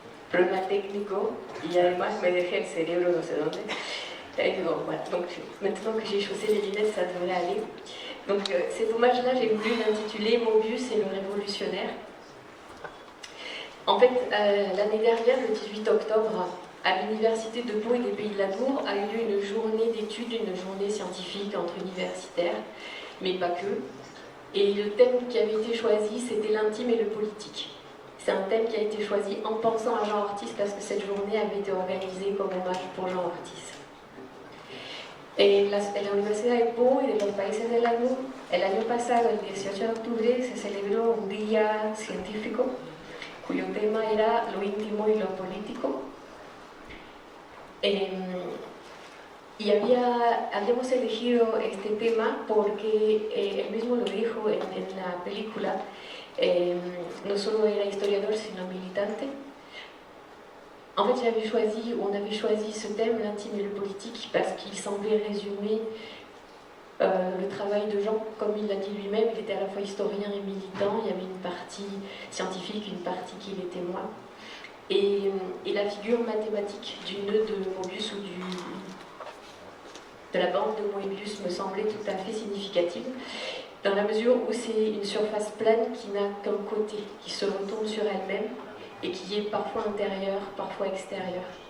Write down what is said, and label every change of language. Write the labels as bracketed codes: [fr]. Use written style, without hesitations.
[es] Problema técnico y además me dejé el cerebro no sé dónde. [fr] Bon, voilà. Donc maintenant que j'ai chaussé les lunettes, ça devrait aller. Donc cet hommage-là, j'ai voulu l'intituler Mobius et le révolutionnaire. En fait, l'année dernière, le 18 octobre, à l'université de Pau et des Pays de l'Amour, a eu lieu une journée d'études, une journée scientifique entre universitaires, mais pas que. Et le thème qui avait été choisi, c'était l'intime et le politique. C'est un thème qui a été choisi en pensant à Jean Ortiz parce que cette journée avait été organisée comme hommage pour Jean Ortiz. [es] En la Universidad de Pau y de los Países del Lago, el año pasado, el 18 de octubre, se celebró un día científico cuyo tema era lo íntimo y lo político. Y habíamos elegido este tema porque él mismo lo dijo en la película, no solo era historiador, sino militante. [fr] En fait, on avait choisi ce thème, l'intime et le politique, parce qu'il semblait résumer le travail de Jean, comme il l'a dit lui-même. Il était à la fois historien et militant, il y avait une partie scientifique, une partie qui était témoin. Et la figure mathématique du nœud de Mobius ou de la bande de Mobius me semblait tout à fait significative, dans la mesure où c'est une surface plane qui n'a qu'un côté, qui se retourne sur elle-même, [es] y que es [fr] parfois interior, parfois exterior.